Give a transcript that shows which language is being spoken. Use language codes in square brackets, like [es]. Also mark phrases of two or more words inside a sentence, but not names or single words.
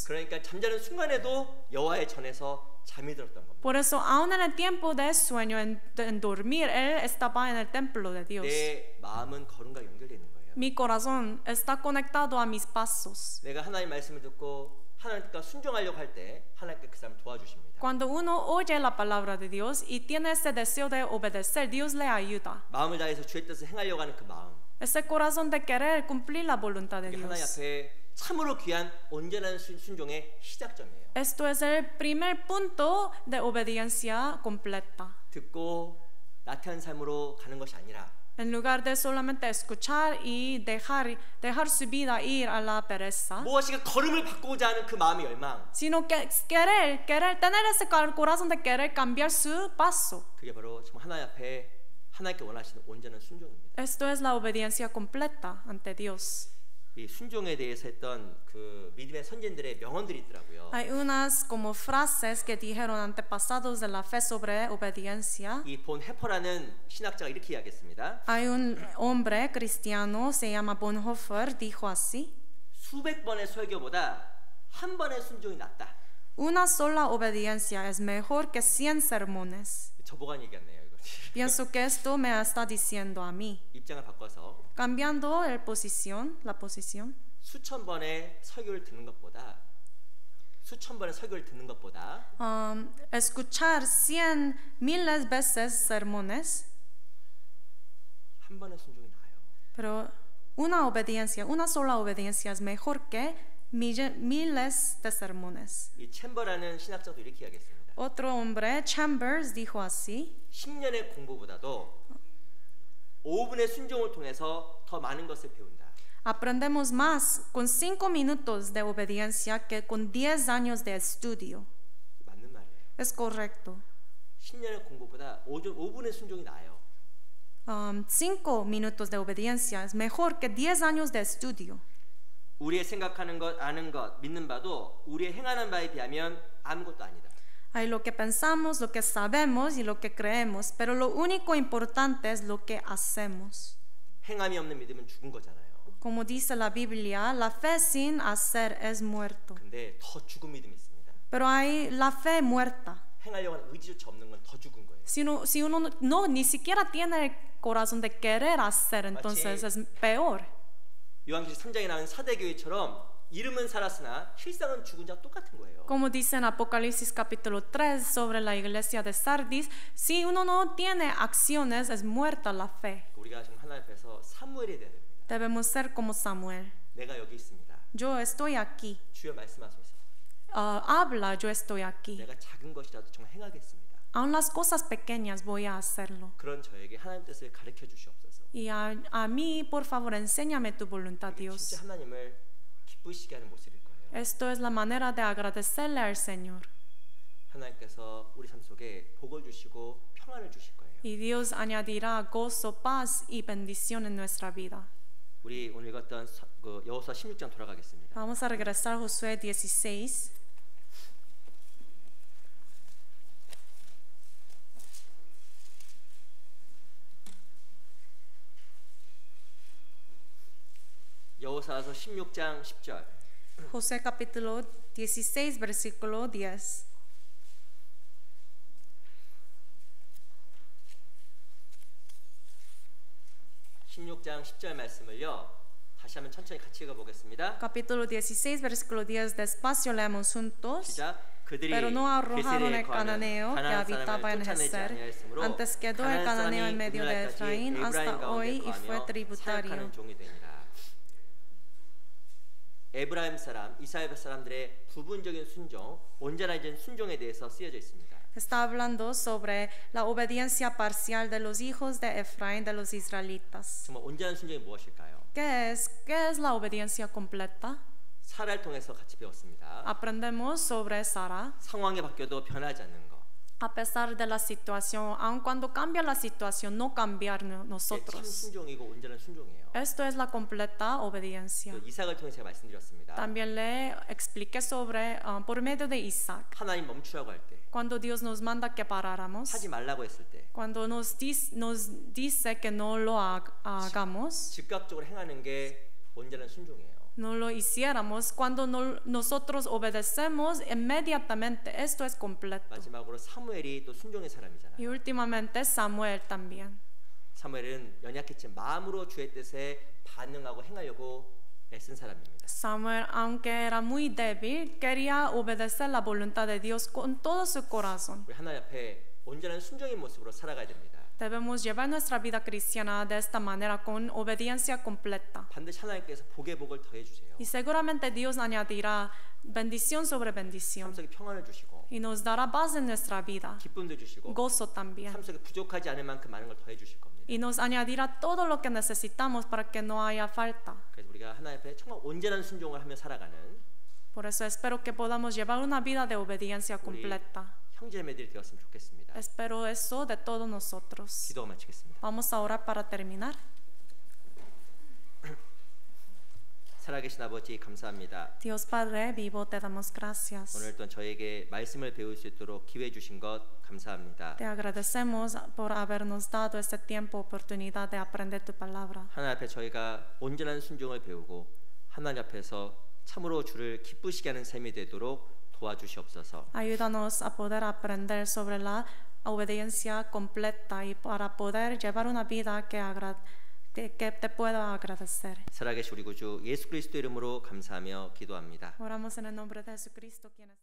[ko] 그러니까 잠자는 순간에도 여호와의 전에서 잠이 들었던 겁니다. [es] Por eso, aún en el tiempo de sueño, en dormir, él estaba en el templo de Dios. [ko] 내 마음은 걸음과 연결되어 있는 거예요. [es] Mi corazón está conectado a mis pasos. [ko] 내가 하나님 말씀을 듣고 하나님께 순종하려고 할 때 하나님께 그 사람 도와주십니다. [es] Cuando uno oye la palabra de Dios y tiene ese deseo de obedecer, Dios le ayuda. [ko] 마음을 다해서 주의 뜻을 행하려고 하는 그 마음. [es] Ese corazón de querer cumplir la voluntad de [ko] 이게 하나님 [es] Dios. [ko] 앞에 참으로 귀한 온전한 순종의 시작점이에요. [es] Esto es el primer punto de obediencia completa. [ko] 듣고 나태한 삶으로 가는 것이 아니라 [es] En lugar de solamente escuchar y dejar su vida ir a la pereza, [ko] 무엇인가 걸음을 바꾸고자 하는 그 마음의 열망. [es] sino que tener ese corazón de querer cambiar su paso. [ko] 그게 바로 정말 하나님 앞에 하나님께 원하시는 온전한 순종입니다. [es] Esto es la obediencia completa ante Dios. [ko] 이 순종에 대해서 했던 그 믿음의 선진들의 명언들이 있더라고요. [es] Hay unas como frases que dijeron antepasados de la fe sobre obediencia. [ko] 이 본 해퍼라는 신학자가 이렇게 이야기했습니다. [es] Hay un hombre cristiano, se llama Bonhoeffer, dijo así: [ko] 수백 번의 설교보다 한 번의 순종이 낫다. [es] Una sola obediencia es mejor que 100 sermones. [ko] 저보고 얘기했네요, 이거. [es] Pienso que esto me está diciendo a mí. [ko] 입장을 바꿔서 [es] Cambiando la posición, [ko] 수천 번의 설교를 듣는 것보다 수천 번의 설교를 듣는 것보다 [es] escuchar 100,000 veces sermones, [ko] 한 번의 순종이 나아요. [es] pero una sola obediencia es mejor que miles de sermones. [ko] 이 챔버라는 신학자도 이렇게 이야기했습니다. [es] Otro hombre, Chambers, dijo así: [ko] 10년의 공부보다도 5분의 순종을 통해서 더 많은 것을 배운다. [es] aprendemos más con 5 minutos de obediencia que con 10 años de estudio. [ko] 맞는 말이에요. [es] Es correcto. [ko] 10년의 공부보다 5분의 순종이 나아요. [es] 5 minutos de obediencia es mejor que 10 años de estudio. [ko] 우리의 생각하는 것, 아는 것, 믿는 바도 우리의 행하는 바에 비하면 아무것도 아니다. [es] Hay lo que pensamos, lo que sabemos y lo que creemos, pero lo único importante es lo que hacemos. [ko] 행함이 없는 믿음은 죽은 거잖아요. [es] Como dice la Biblia, la fe sin hacer es muerto. [ko] 근데 더 죽은 믿음이 있습니다. [es] Pero hay la fe muerta. [ko] 행하려고 하는 의지조차 없는 건 더 죽은 거예요. [es] Si uno no ni siquiera tiene el corazón de querer hacer, entonces es peor. [ko] 요한계시록 3장에 나온 사대교회처럼 이름은 살았으나 실상은 죽은 자와 똑같은 거예요. [es] Como dice en Apocalipsis capítulo 3 sobre la iglesia de Sardis, si uno no tiene acciones, es muerta la fe. [ko] 우리가 지금 하나님 앞에서 사무엘이 돼야 됩니다. [es] Debemos ser como Samuel. [ko] 내가 여기 있습니다. [es] Yo estoy aquí. [ko] 주여 말씀하소서. [es] Habla, yo estoy aquí. [ko] 내가 작은 것이라도 정말 행하겠습니다. [es] Aun las cosas pequeñas voy a hacerlo. [ko] 그런 저에게 하나님 뜻을 가르쳐 주시옵소서. [es] Y a mí, por favor, enséñame tu voluntad, Dios. [ko] 진짜 하나님을 기쁘시게 하는 모습일 거예요. [es] Esto es la manera de agradecerle al Señor. [ko] 하나님께서 우리 삶 속에 복을 주시고 평안을 주실 거예요. [es] Y Dios añadirá gozo, paz y bendición en nuestra vida. [ko] 우리 오늘 읽었던 여호수아 16장 돌아가겠습니다. [es] Vamos a regresar a Josué 16. [ko] 여호수아서 16장 10절. [es] Josué capítulo 16 versículo 10. [ko] (16장 10절) 말씀을요 다시 한번 천천히 같이 읽어보겠습니다. [es] Capítulo 16 versículo 10. Despacio leemos juntos. [ko] 시작. 그들이 [es] Pero no arrojaron el [ko] 게셀에 [es] cananeo que [ko] 가나안 [es] habitaba en [ko] 사람을 쫓아내지 [es] Geser. [ko] 아니하였으므로 [es] Antes quedó el [ko] 가나안 [es] cananeo en [ko] 사람이 [es] medio de [ko] 오늘날까지 [es] Efraín [ko] 에브라임 [es] hasta [ko] 가운데 [es] hoy y fue [ko] 거하며 [es] tributario. [ko] 사역하는 종이 되니라. 에브라임 사람, 이스라엘 사람들의 부분적인 순종, 온전한 순종에 대해서 쓰여져 있습니다. [es] Está hablando sobre la obediencia parcial de los hijos de Efraín, de los israelitas. [ko] 정말 온전한 순종이 무엇일까요? [es] ¿Qué es la obediencia completa? [ko] 사라를 통해서 같이 배웠습니다. [es] Aprendemos sobre Sara. [ko] 상황이 바뀌어도 변하지 않는 것. [es] A pesar de la situación, aun cuando cambia la situación, no cambiar [ko] 참 [es] nosotros. [ko] 순종이고 온전한 순종이에요. [es] Esto es la completa obediencia. [ko] 이삭을 통해 제가 말씀드렸습니다. [es] También le expliqué sobre, por medio de Isaac, [ko] 하나님 멈추라고 할 때, [es] cuando Dios nos manda que paráramos, [ko] 하지 말라고 했을 때, [es] cuando nos dice que no lo hagamos, [ko] 즉각적으로 행하는 게 온전한 순종이에요. [es] no lo hiciéramos, cuando nosotros obedecemos inmediatamente, esto es completo. [ko] 마지막으로 사무엘이 또 순종의 사람이잖아요. [es] Y últimamente Samuel también. [ko] 사무엘은 연약했지만 마음으로 주의 뜻에 반응하고 행하려고 애쓴 사람입니다. [es] Samuel, aunque era muy débil, quería obedecer la voluntad de Dios con todo su corazón. [ko] 우리 하나님 앞에 온전한 순종의 모습으로 살아가야 됩니다. [es] Debemos llevar nuestra vida cristiana de esta manera, con obediencia completa. [ko] 반드시 하나님께서 복의 복을 더해 주세요. [es] Y seguramente Dios añadirá bendición sobre bendición. [ko] 삶 속에 평안을 주시고 [es] Y nos dará paz en nuestra vida, [ko] 기쁨도 주시고 [es] gozo también. [ko] 삶 속에 부족하지 않을 만큼 많은 걸 더해 주실 겁니다. [es] Y nos añadirá todo lo que necesitamos para que no haya falta. [ko] 그래서 우리가 하나님 앞에 정말 온전한 순종을 하며 살아가는 [es] Por eso espero que podamos llevar una vida de obediencia completa. [ko] 형제매들이 되었으면 좋겠습니다. [es] Espero eso de todos nosotros. [ko] 기도가 마치겠습니다. [es] Vamos a orar para terminar. [ko] 살아계신 아버지 감사합니다. [es] Dios Padre vivo, te damos gracias. [ko] 오늘 또 저에게 말씀을 배울 수 있도록 기회 주신 것 감사합니다. [es] Te agradecemos por habernos dado este tiempo, oportunidad de aprender tu palabra. [ko] 하나님 앞에 저희가 온전한 순종을 배우고 하나님 앞에서 참으로 주를 기쁘시게 하는 삶이 되도록 도와주시옵소서. [es] Ayúdanos a poder aprender sobre la obediencia completa y para poder llevar una vida que te pueda agradecer. [ko] 살아계신 우리 구주 예수 그리스도 이름으로 감사하며 기도합니다. [es] Oramos en el nombre de Jesucristo, quien es